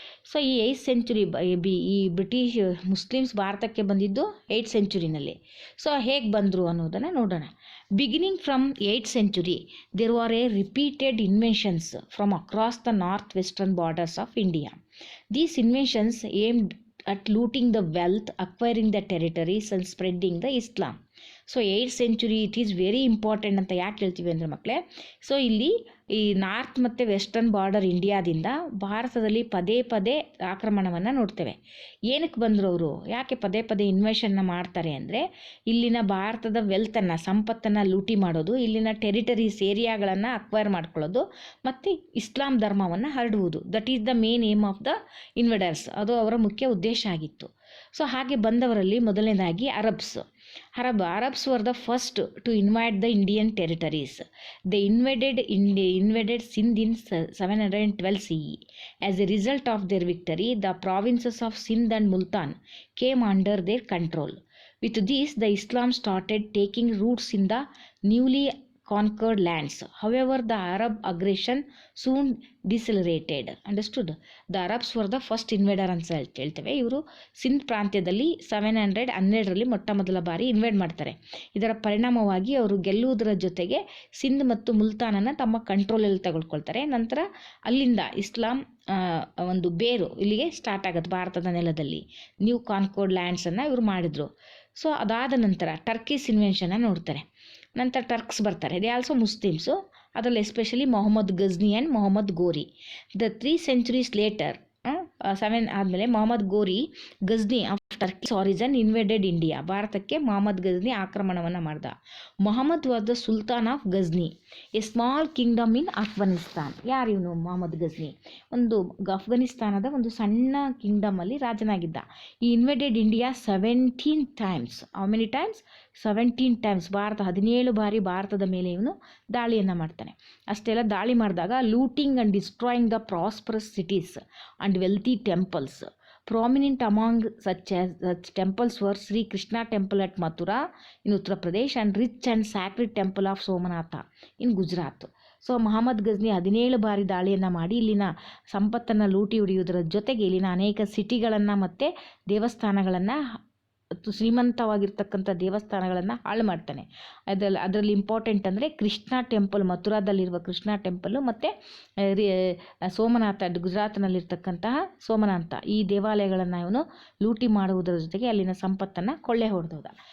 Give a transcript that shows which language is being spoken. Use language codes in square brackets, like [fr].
[kn] So ಈ 8th century ಈ British Muslims ಭಾರತಕ್ಕೆ ಬಂದಿದ್ದು 8th ಸೆಂಚುರಿನಲ್ಲಿ. ಸೊ ಹೇಗೆ ಬಂದರು ಅನ್ನೋದನ್ನು ನೋಡೋಣ. [en] Beginning from 8th century, there were repeated invasions from across the northwestern borders of India. These invasions aimed at looting the wealth, acquiring the territories and spreading the Islam. [kn] So 8th century [en] it is very important [kn] ಅಂತ ಯಾಕೆ ಹೇಳ್ತೀವಿ ಅಂದರೆ ಮಕ್ಕಳೇ, so ಇಲ್ಲಿ ಈ north ಮತ್ತು western border ಇಂಡಿಯಾದಿಂದ ಭಾರತದಲ್ಲಿ ಪದೇ ಪದೇ ಆಕ್ರಮಣವನ್ನು ನೋಡ್ತೇವೆ. ಏನಕ್ಕೆ ಬಂದರು ಅವರು, ಯಾಕೆ ಪದೇ ಪದೇ ಇನ್ವೆಷನ್ನ ಮಾಡ್ತಾರೆ ಅಂದರೆ ಇಲ್ಲಿನ ಭಾರತದ ವೆಲ್ತನ್ನು, ಸಂಪತ್ತನ್ನು ಲೂಟಿ ಮಾಡೋದು, ಇಲ್ಲಿನ ಟೆರಿಟರೀಸ್ ಏರಿಯಾಗಳನ್ನು ಅಕ್ವೈರ್ ಮಾಡ್ಕೊಳ್ಳೋದು, ಮತ್ತು ಇಸ್ಲಾಂ ಧರ್ಮವನ್ನು ಹರಡುವುದು. [en] That is the main aim of the invaders. [kn] ಅದು ಅವರ ಮುಖ್ಯ ಉದ್ದೇಶ ಆಗಿತ್ತು. ಸೊ ಹಾಗೆ ಬಂದವರಲ್ಲಿ ಮೊದಲನೇದಾಗಿ [en] Arabs were the first to invade the Indian territories. They invaded Sindh in 712 CE. As a result of their victory, the provinces of Sindh and Multan came under their control. With this, the Islam started taking roots in the newly conquered lands. However, the Arab aggression soon decelerated. Understood? The Arabs were the first invader [kn] ಅಂತ ಹೇಳ್ತೇವೆ. ಇವರು ಸಿಂಧ್ ಪ್ರಾಂತ್ಯದಲ್ಲಿ 712ರಲ್ಲಿ ಮೊಟ್ಟ ಮೊದಲ ಬಾರಿ invade ಮಾಡ್ತಾರೆ. ಇದರ ಪರಿಣಾಮವಾಗಿ ಅವರು ಗೆಲ್ಲುವುದರ ಜೊತೆಗೆ ಸಿಂಧ್ ಮತ್ತು ಮುಲ್ತಾನನ್ನು ತಮ್ಮ ಕಂಟ್ರೋಲಲ್ಲಿ ತೆಗೆದುಕೊಳ್ತಾರೆ. ನಂತರ ಅಲ್ಲಿಂದ ಇಸ್ಲಾಂ ಒಂದು ಬೇರು ಇಲ್ಲಿಗೆ ಸ್ಟಾರ್ಟ್ ಆಗುತ್ತೆ ಭಾರತದ ನೆಲದಲ್ಲಿ. ನ್ಯೂ ಕಾನ್ಕೋರ್ಡ್ ಲ್ಯಾಂಡ್ಸನ್ನು ಇವರು ಮಾಡಿದರು. ಸೊ ಅದಾದ ನಂತರ ಟರ್ಕಿಸ್ ಇನ್ವೆನ್ಷನ್ನ ನೋಡ್ತಾರೆ. ನಂತರ ಟರ್ಕ್ಸ್ ಬರ್ತಾರೆ, [en] They also Muslims. [kn] ಅದರಲ್ಲಿ especially Mohammed Gajni and Mohammed Gowri. [en] the 3 centuries later, 7 [kn] ಆದಮೇಲೆ [en] Mohammad Ghori Ghazni of Turkish origin invaded India. [kn] ಭಾರತಕ್ಕೆ ಮೊಹಮ್ಮದ್ ಗಜ್ನಿ ಆಕ್ರಮಣವನ್ನು ಮಾಡ್ದ. [en] Mohammad was the sultan of Ghazni, a small kingdom in Afghanistan. [kn] ಯಾರು ಇವನು ಮೊಹಮ್ಮದ್ ಗಜ್ನಿ? ಒಂದು ಅಫ್ಘಾನಿಸ್ತಾನದ ಒಂದು ಸಣ್ಣ ಕಿಂಗ್ಡಮಲ್ಲಿ ರಾಜನಾಗಿದ್ದ. [en] He invaded India 17 times. How many times? 17 times. [kn] Bharat 17 ಬಾರಿ ಭಾರತದ ಮೇಲೆ ಇವನು ದಾಳಿಯನ್ನು ಮಾಡ್ತಾನೆ. ಅಷ್ಟೆಲ್ಲ ದಾಳಿ ಮಾಡಿದಾಗ [en] Looting and destroying the prosperous cities and wealthy temples. Prominent among such temples were Sri Krishna Temple at Mathura in Uttar Pradesh and rich and sacred temple of Somanatha in Gujarat. [kn] So Mohammed Gajni 17 ಬಾರಿ ದಾಳಿಯನ್ನು ಮಾಡಿ ಇಲ್ಲಿನ ಸಂಪತ್ತನ್ನು ಲೂಟಿ ಹೊಡೆಯುವುದರ ಜೊತೆಗೆ ಇಲ್ಲಿನ ಅನೇಕ ಸಿಟಿಗಳನ್ನು ಮತ್ತು ದೇವಸ್ಥಾನಗಳನ್ನು, ಶ್ರೀಮಂತವಾಗಿರ್ತಕ್ಕಂಥ ದೇವಸ್ಥಾನಗಳನ್ನು ಹಾಳು ಮಾಡ್ತಾನೆ. ಅದರಲ್ಲಿ ಇಂಪಾರ್ಟೆಂಟ್ ಅಂದರೆ ಕೃಷ್ಣ ಟೆಂಪಲ್, ಮಥುರಾದಲ್ಲಿರುವ ಕೃಷ್ಣ ಟೆಂಪಲ್ಲು ಮತ್ತು ಸೋಮನಾಥ ಗುಜರಾತ್ನಲ್ಲಿರ್ತಕ್ಕಂತಹ ಸೋಮನಾಥ, ಈ ದೇವಾಲಯಗಳನ್ನು ಇವನು ಲೂಟಿ ಮಾಡುವುದರ ಜೊತೆಗೆ ಅಲ್ಲಿನ ಸಂಪತ್ತನ್ನು ಕೊಳ್ಳೆ ಹೊಡೆದೋದ.